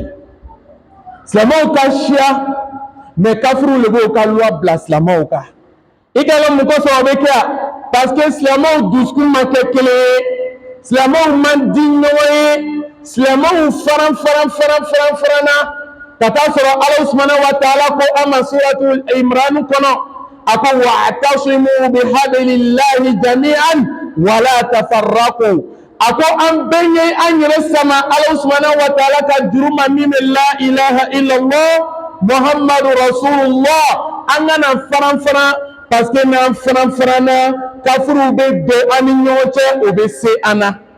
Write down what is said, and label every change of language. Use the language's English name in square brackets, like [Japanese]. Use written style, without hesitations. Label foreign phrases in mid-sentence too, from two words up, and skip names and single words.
[Bambara] silamɛw ka siya mɛ kafiriw de b'o ka loi bila silamɛw kan i ka dɔn mun kosɔn o bɛ kɛ yan parce que silamɛw dusukun ma kɛ kelen ye silamɛw man di ɲɔgɔn ye silamɛw faranfaranna ka taa sɔrɔ [Arabic] الله سبحانه و [Bambara] ta'ala ko an ma suratul Imran kɔnɔ a ko [Arabic] واعتصموا بحبل الله جميعا ولا تفرقوا [Bambara] a ko an bɛɛ ye an yɛrɛ sama [Arabic] الله سبحانه وتعالى [Bambara] ka juru ma min bɛ [Arabic] لا إله إلا الله محمد رسول الله [Bambara] an kana faranfaran parce que n'an faranfaranna kafiriw bɛ don an ni ɲɔgɔn cɛ o bɛ se an na